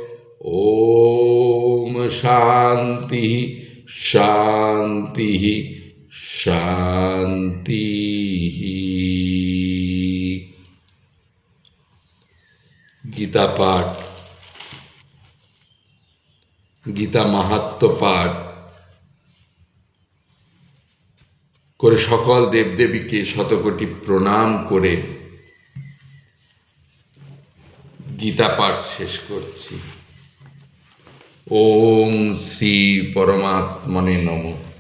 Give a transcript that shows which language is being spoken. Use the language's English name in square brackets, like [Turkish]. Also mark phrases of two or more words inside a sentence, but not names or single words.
[Sanskrit] ओम शांति शांति शांति। [Bangla] গীতা পাঠ গীতা মাহাত্ম্য পাঠ করে সকল দেবদেবীকে শতকোটি প্রণাম করে গীতা পাঠ শেষ করছি। [Sanskrit] ওম শ্রী পরমাত্মনে নমঃ।